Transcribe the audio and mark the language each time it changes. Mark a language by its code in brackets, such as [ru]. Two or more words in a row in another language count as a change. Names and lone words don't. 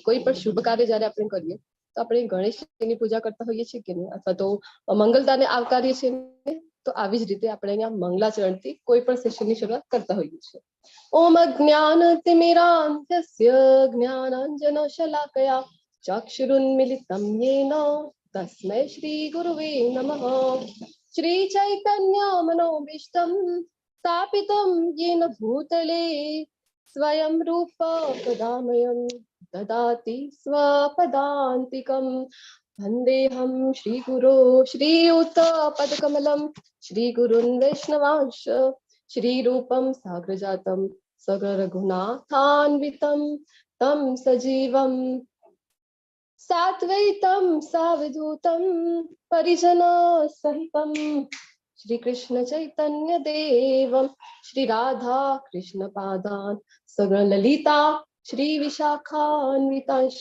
[gu] કોઈ પણ શુભ કાર્ય જયારે આપણે કરીએ તો આપણે ગણેશજીની પૂજા કરતા હોઈએ છીએ કે નહીં, અથવા તો મંગલતાને આવકારીએ છીએ. તો આવી જ રીતે આપણે અહીંયા મંગલાચરણથી કોઈ પણ સેશનની શરૂઆત કરતા હોઈએ છીએ. [sa] ઓમ અજ્ઞાનતિમિરાન્ધસ્ય જ્ઞાનાંજનશલાકયા ચક્ષુરુન્મિલિतं येन तस्मै श्रीगुरुवे नमः. श्रीचैतन्यमनोभीष्टं स्थापितं येन भूतले स्वयं रूप कदामयं ददाति स्वपदान्तिकं. वन्देऽहं श्रीगुरो श्रीयुतपदकमलं श्रीगुरुन् वैष्णवांश श्रीरूपं साग्रजातं सगरघुनाथान्वितं तं सजीवं साद्वैतं सावधूतं परिजनसहितं श्री कृष्ण चैतन्य देवं श्री राधा कृष्ण पादान् सगरललिता श्री विशाखान्वितांश.